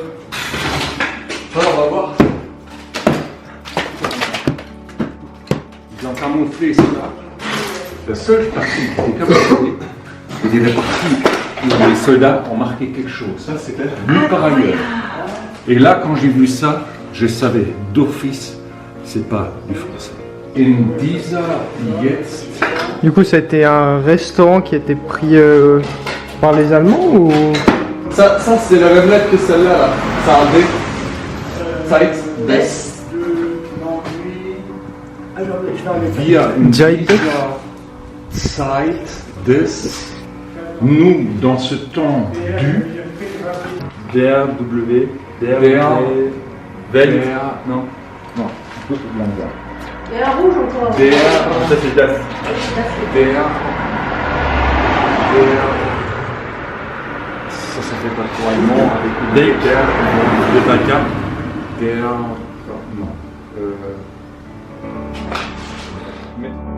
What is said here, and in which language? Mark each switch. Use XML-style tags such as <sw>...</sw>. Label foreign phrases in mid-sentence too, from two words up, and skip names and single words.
<fr>on va voir. Ils ont camouflé ça. La seule partie qui est camouflée, c'était la partie où les soldats ont marqué quelque chose. Ça, c'était nulle part ailleurs. Et là, quand j'ai vu ça, je savais d'office, c'est pas du français.</fr> <de>In dieser jetzt.</de> <fr>Du coup, ça a été un restaurant qui a été pris par les Allemands ou... Ça c'est la même lettre que celle-là, là. Ça a un D.</fr> <de>Zeit des. Wir in Zeit. dieser Zeit des.</de> <fr>Nous, dans ce temps du.</fr> <de>Der, W, der, Der,</de> <fr>non. non, Et un rouge encore.</fr> <de>Der,</de> <fr>Ça c'est Das. ça fait pas trop allemand avec une</fr> <de>Der, der,</de> <fr>c'est un K. non. Mais...</fr>